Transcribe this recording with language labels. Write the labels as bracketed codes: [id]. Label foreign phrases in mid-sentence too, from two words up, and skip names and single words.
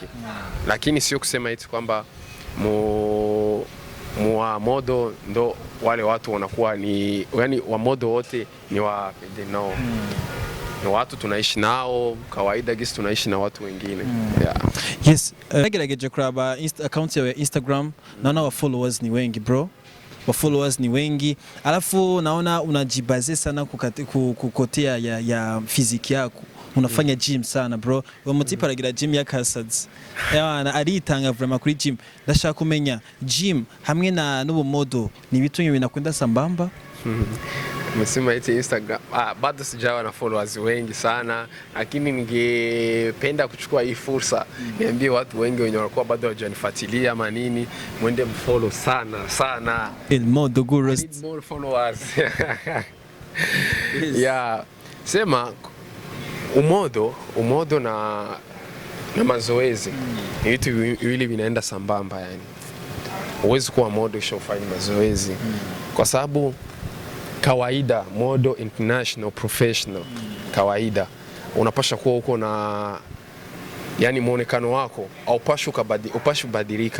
[sw] Lakini sio kusema eti kwamba wa modo ndo wale watu wanakuwa ni, yani wa modo wote ni wa PD. No. Ni watu tunaishi nao kawaida gisi tunaishi na watu wengine. Yes, [rn] nagerageje kuraba account ya Instagram, [sw] naona wa followers ni wengi bro. Wa followers ni wengi. Alafu naona unajibaze sana kukotea ya fiziki yako. Unafanya gym sana bro. [rn] Wa mutipa aragira gym ya Kasads. Yana aritanga vraiment kuri gym. Ndashaka kumenya gym hamwe na n'ubu modo ni bitunye binakwenda sambamba. [sw] Msema eti Instagram bado sijawa na followers wengi sana, lakini ningependa kuchukua hii fursa niambie watu wengi wenye wanakuwa bado hawajanifuatilia ama nini, mwende mfollow sana. El Modo Gurus. [en] Need more followers. [sw] Yeah, sema umodo na mazoezi ni vitu viwili vinaenda sambamba yani. Huwezi kuwa modo kisha ufanye mazoezi. Kwa sababu kawaida modo international professional kawaida unapasha kuwa uko na yani muonekano wako au upashi badilika.